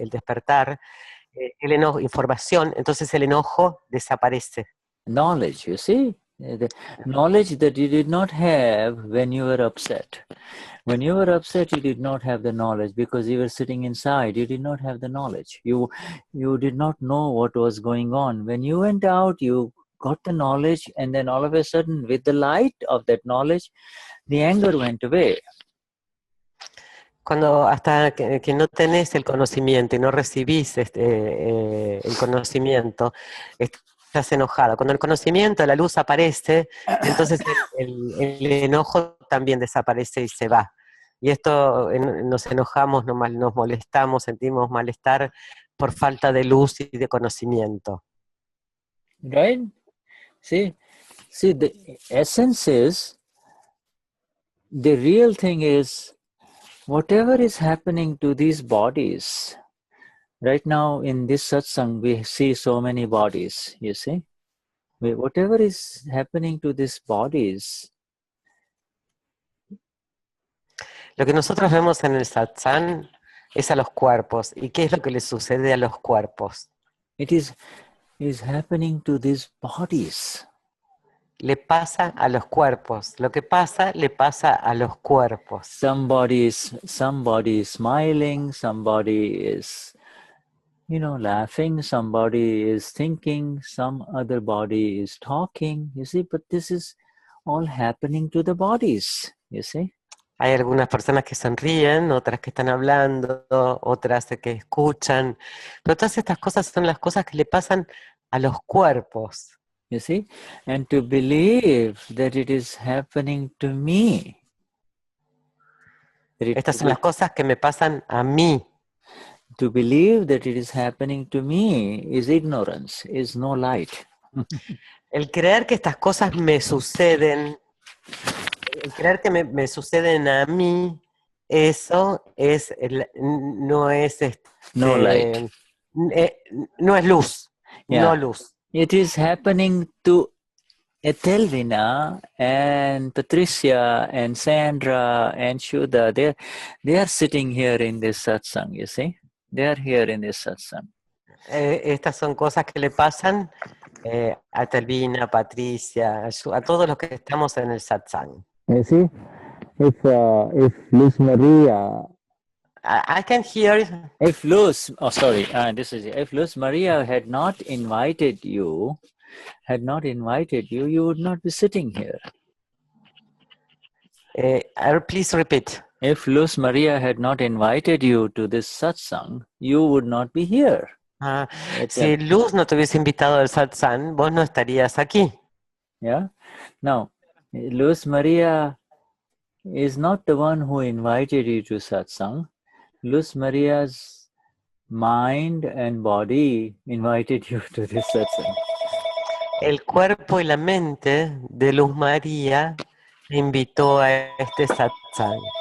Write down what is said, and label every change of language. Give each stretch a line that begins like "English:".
Spanish: el despertar, el enojo, información, entonces el enojo desaparece.
English: Knowledge, you see? The knowledge that you did not have when you were upset. When you were upset, you did not have the knowledge because you were sitting inside. You did not have the knowledge. You did not know what was going on. When you went out, you got the knowledge, and then all of a sudden, with the light of that knowledge, the anger went away.
Spanish: Cuando hasta que no tenés el conocimiento y no recibís el conocimiento, estás enojado. Cuando el conocimiento, la luz aparece, entonces el enojo también desaparece y se va. Y esto nos enojamos, nos molestamos, sentimos malestar por falta de luz y de conocimiento.
English: Right? See, the essence is, the real thing is, whatever is happening to these bodies, right now in this satsang, we see so many bodies, you see? Whatever is happening to these bodies.
Spanish: Lo que nosotros vemos en el satsang es a los cuerpos. ¿Y qué es lo que le sucede a los cuerpos?
English: It is happening to these bodies.
Spanish: Le pasa a los cuerpos. Lo que pasa, le pasa a los cuerpos.
English: Somebody is smiling, somebody is, laughing, somebody is thinking, some other body is talking, you see, but this is all happening to the bodies, you see.
Spanish: Hay algunas personas que sonríen, otras que están hablando, otras que escuchan, pero todas estas cosas son las cosas que le pasan a los cuerpos.
English: You see, and to believe that it is happening to me.
Spanish: Estas son las cosas que me pasan a mí.
English: To believe that it is happening to me is ignorance, is no light.
Spanish: El creer que estas cosas me suceden, el creer que me suceden a mí, eso es no es
English: No light.
Spanish: No es luz,
English: Yeah.
Spanish: no luz.
English: It is happening to Etelvina and Patricia and Sandra and Shuddha. They are sitting here in this satsang, you see. They are here in this satsang.
Spanish: Estas son cosas que le pasan a Etelvina, a Patricia, a todos los que estamos en el satsang.
English: You see, if Luz Maria, I can hear. if Luz, oh sorry, if Luz Maria had not invited you, you would not be sitting here. Please repeat. If Luz Maria had not invited you to this satsang, you would not be here.
Spanish: Si Luz no te hubiese invitado al satsang, vos no estarías aquí.
English: Yeah. Now, Luz Maria is not the one who invited you to satsang. Luz Maria's mind and body invited you to this satsang.
Spanish: El cuerpo y la mente de Luz María te invitó a este satsang.